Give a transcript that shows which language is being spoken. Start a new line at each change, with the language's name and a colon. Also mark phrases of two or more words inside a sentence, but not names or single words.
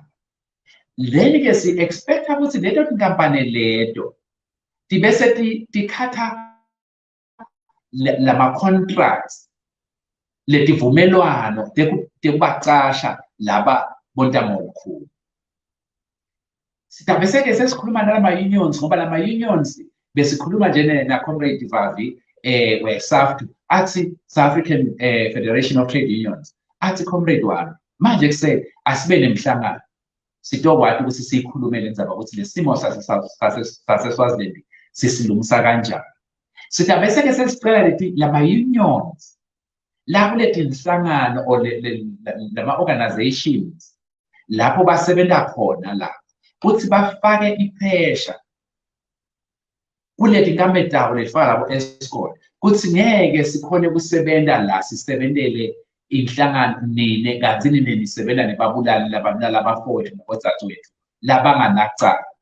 Swati: Then-ke si-expecta ukuthi leto tinkampani leto tibese tikhatha lama-contracts, letivumelwano tekubacasha laba bontamolukhulu. Sitabese-ke sesikhuluma nalama-unions ngoba lama-unions besikhuluma nje na-Comrade Vavi we-SAFTU athi South African Federation of Trade Unions athi comrade wami manje kuse asibe nemhlangano sitokwazi ukuthi sikhulumele ndzaba ukuthi lesimo sase-Swaziland sisilungisa kanjani. Sitabese-ke sesicela leti lama-unions lapho leti nhlangano or lama-organizations lapho basebenza khona la ukuthi bafake iphesha kuleti nkampani tawo lefaka labo escort kuthi ngeke sikhone kusebenta la sisebentele inhlangano nine kanti nine nisebenza nebabulali labafowethu nabodzadzewethu labanganacala.